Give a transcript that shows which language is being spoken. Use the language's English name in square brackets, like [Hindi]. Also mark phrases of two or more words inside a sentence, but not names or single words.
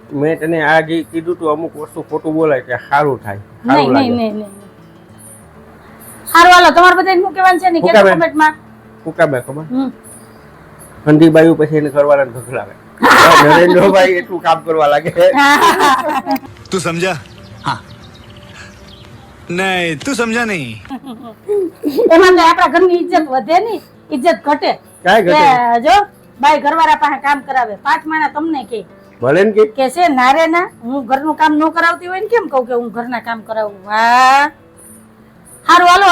[Gujarati] મેં તને આ જે કીધું તું અમુક વસ્તુ ખોટું બોલાય કે સારું થાય. નહીં નહીં નહીં નહીં. સારું હાલો, તમારે બધાને શું કહેવાનું છે ને કે કમેન્ટમાં. કુકાબે ખબર હંદીબાઈ પછી એને કરવાના ઢગલાવે. નરેન્દ્રભાઈ એટલું કામ કરવા લાગે. [Hindi] तू समझा? हाँ नहीं तू समझा नहीं [Gujarati] એમાં તો આપણા ઘરની ઇજ્જત વધે નહીં, ઇજ્જત ઘટે. કાંઈ ઘટે કે જો બાઈ ઘરવાળા પાસે કામ કરાવે, 5 મહિના તમને કે ભલે ને કે કે છે ના રે ના, હું ઘરનું કામ ન કરાવતી હોય ને કેમ કહું કે હું ઘરના કામ કરાવું? વાહ, સારું હાલો.